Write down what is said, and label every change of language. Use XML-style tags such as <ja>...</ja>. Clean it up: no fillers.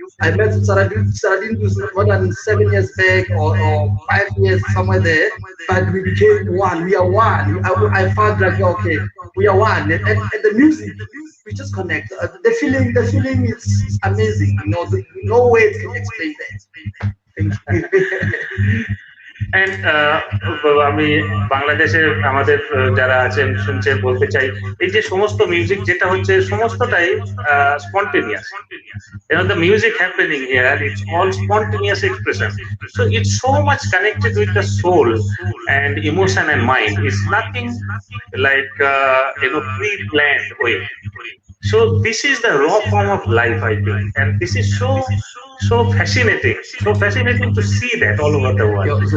<en>I met Saradindu more than 7 years back or 5 years somewhere there, but we became one. We are one. I found like okay, we are one, and the music we just connect. The feeling is amazing. No words can explain that. Thank you.</en> <bn>And আমি বাংলাদেশের আমাদের যারা আছেন শুনছেন বলতে চাই এই যে সমস্ত মিউজিক যেটা হচ্ছে সমস্তটাই spontaneous.</bn> <en>The music happening here, it's all spontaneous expression. So it's so much connected with the soul and emotion and mind. It's nothing like pre-planned way. So this is the raw form of life, I think, and this is so fascinating to see that all over the world.</en>